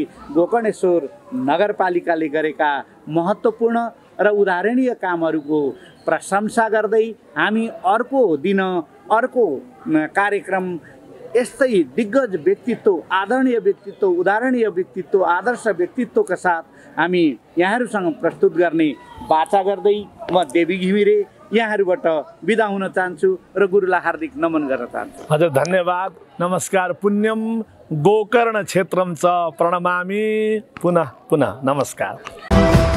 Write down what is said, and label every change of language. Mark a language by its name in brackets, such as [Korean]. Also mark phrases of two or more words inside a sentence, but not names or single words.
[Nepali] गोकर्णेश्वर नगरपालिकाले गरेका महत्त्वपूर्ण र उदाहरणीय कामहरूको प्रशंसा गर्दै हामी अर्को दिन अर्को कार्यक्रम यस्तै दिग्गज व्यक्तित्व, आदरणीय व्यक्तित्व, उदाहरणीय व्यक्तित्व, आदर्श व्यक्तित्वका साथ हामी यहाँहरूसँग प्रस्तुत गर्ने बाचा गर्दै म देवी घिमिरे यहाँहरूबाट बिदा हुन चाहन्छु र गुरुलाई हार्दिक नमन गर्न चाहन्छु। हजुर धन्यवाद, नमस्कार। [Sanskrit] पुण्यम गोकर्ण क्षेत्रम च प्रणमामि पुनः पुनः, नमस्कार।